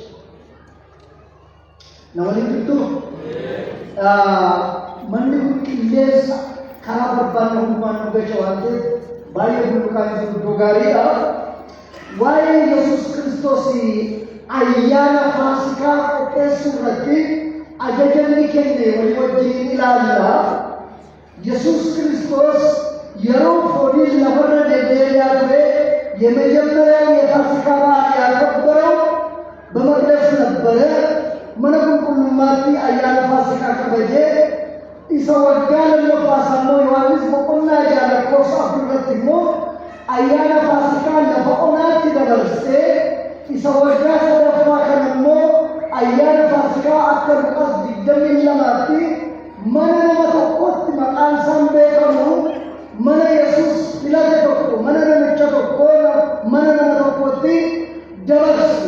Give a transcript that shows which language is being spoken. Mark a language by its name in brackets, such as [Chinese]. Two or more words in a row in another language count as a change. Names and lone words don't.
[Oromo] Nama waliin jirtu manni kun qilleensa karaa barbaadna hundumaan nu gacha waan ta'eef baay'ee bulluqaan jiru iddoo gaariidha. Waa'ee Yesuus Kiristoos ayyaana Faasikaa qopheessuu irratti ajajamni kenne walii wajjin ilaalla. Yesuus Kiristoos yeroo fooniin lafarra deddeebi'aa ture [Amharic] የመጀመሪያው የፋሲካ በዓል ያከበረው በመቅደስ ነበረ። [Oromo] mana qulqullummaatti ayyaana Faasikaa kabaje isa waggaa lammaffaa immoo Yohaannis boqonnaa ja'a lakkoofsa afurratti immoo ayyaana Faasikaa lafa onaatti dabarsee isa waggaa sadaffaa kana immoo ayyaana Faasikaa akka Luqaas 22tti mana nama tokkotti maqaan isaan beekamu mana Yesuus filate tokko mana namicha tokko mana nama tokkotti dabarsu.